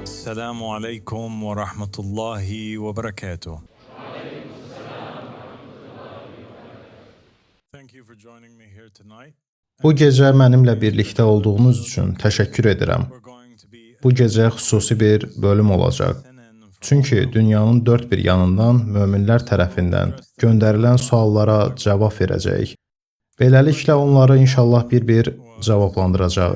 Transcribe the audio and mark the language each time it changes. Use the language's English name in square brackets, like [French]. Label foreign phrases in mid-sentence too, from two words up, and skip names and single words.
[Arabic] السلام عليكم ورحمة الله وبركاته. [English] Thank you for joining me here tonight. [Azerbaijani] Bu gecə mənimlə birlikdə olduğunuz üçün təşəkkür edirəm. Bu gecə xüsusi bir bölüm olacaq. Çünki dünyanın dörd bir yanından möminlər tərəfindən göndərilən suallara cavab verəcəyik. Beləliklə onları inşallah bir-bir cavablandıracağıq.